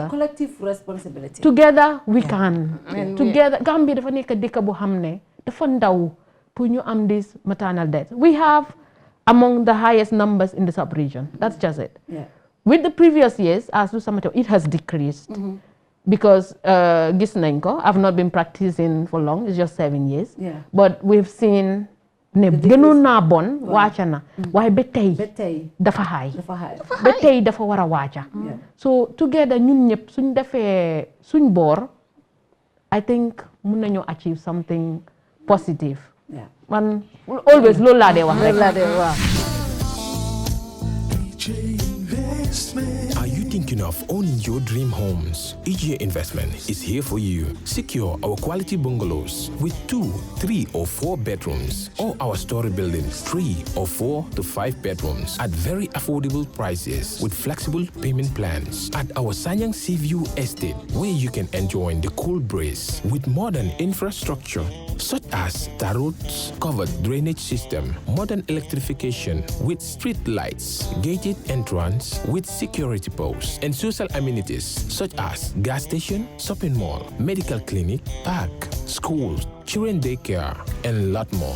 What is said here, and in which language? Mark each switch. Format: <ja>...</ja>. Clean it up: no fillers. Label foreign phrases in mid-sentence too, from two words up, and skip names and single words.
<en>it's a collective responsibility together we can together Gambia</en> <wo>dafa nekk dëkk bu xam ne dafa ndaw pour ñu am</wo> <en>this maternal death we have among the highest numbers in the sub-region that's just it with the previous years as to some it has decreased because</en> <wo>gis nañ ko</wo> <en>I've not been practicing for long it's just 7 years but we've seen</en> <wo>ne gënoon naa bon wàcca na waaye ba tey dafa xaay ba tey dafa war a wàcca</wo> <en>so together</en> <wo>ñun ñëpp suñ defee suñ boor</wo> <en>I think</en> <wo>mun nañoo</wo> <en>achieve something positive</en> <wo>man always loolu laa dee wax rek</wo> <en>thinking of owning your dream homes? EJ Investment is here for you. Secure our quality bungalows with 2, 3 or 4 bedrooms, or our story buildings 3 or 4 to 5 bedrooms at very affordable prices with flexible payment plans at our Sanyang Seaview Estate, where you can enjoy the cool breeze with modern infrastructure such as tar roads, covered drainage system, modern electrification with street lights, gated entrance with security posts, and social amenities such as gas station, shopping mall, medical clinic, park, schools, children daycare, and a lot more.</en>